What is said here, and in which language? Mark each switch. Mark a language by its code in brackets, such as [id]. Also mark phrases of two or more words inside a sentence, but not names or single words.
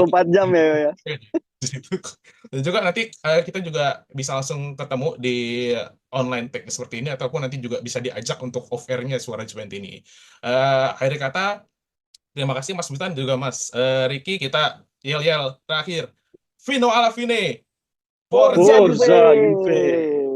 [id] 24 jam ya. Ya. Di situ. Dan juga nanti kita juga bisa langsung ketemu di [en] online tag [id] seperti ini ataupun nanti juga bisa diajak untuk [en] off air- [id] nya Suara Juventus ini. Akhir kata, terima kasih Mas Butan juga Mas Riki. Kita yel-yel terakhir. [it] Fino alla fine. Forza Forza Juve. Forza Juve.